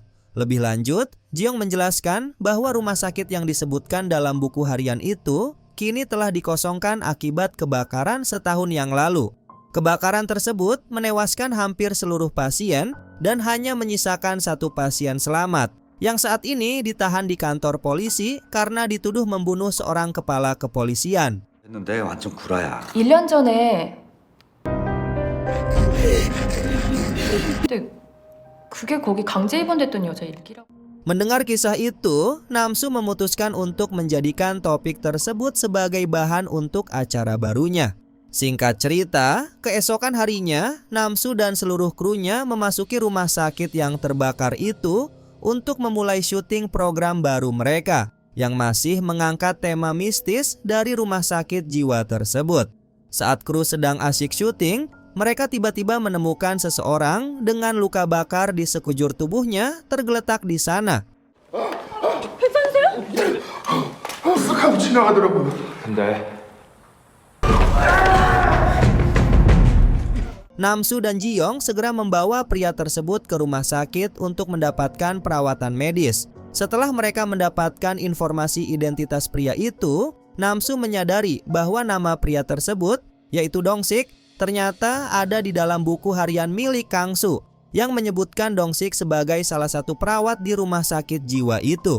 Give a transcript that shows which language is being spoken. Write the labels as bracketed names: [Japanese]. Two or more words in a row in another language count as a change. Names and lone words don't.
[Indonesian] Lebih lanjut, Jiyong menjelaskan bahwa rumah sakit yang disebutkan dalam buku harian itu kini telah dikosongkan akibat kebakaran setahun yang lalu. Kebakaran tersebut menewaskan hampir seluruh pasien dan hanya menyisakan satu pasien selamat yang saat ini ditahan di kantor polisi karena dituduh membunuh seorang kepala kepolisian. [Korean] 했는데 완전 구라야. 1년 전에 근데 그게 거기 강제 입원됐던 여자 일기라고. [Indonesian] Mendengar kisah itu, Namsu memutuskan untuk menjadikan topik tersebut sebagai bahan untuk acara barunya. Singkat cerita, keesokan harinya, Namsu dan seluruh krunya memasuki rumah sakit yang terbakar itu untuk memulai syuting program baru mereka yang masih mengangkat tema mistis dari rumah sakit jiwa tersebut. Saat kru sedang asyik syuting, mereka tiba-tiba menemukan seseorang dengan luka bakar di sekujur tubuhnya tergeletak di sana. [Korean] 쓱 하고 지나가더라고요. 근데 [Indonesian] Namsu dan Jiyong segera membawa pria tersebut ke rumah sakit untuk mendapatkan perawatan medis. Setelah mereka mendapatkan informasi identitas pria itu, Namsu menyadari bahwa nama pria tersebut, yaitu Dong-sik, ternyata ada di dalam buku harian milik Kangsu yang menyebutkan Dong-sik sebagai salah satu perawat di rumah sakit jiwa itu.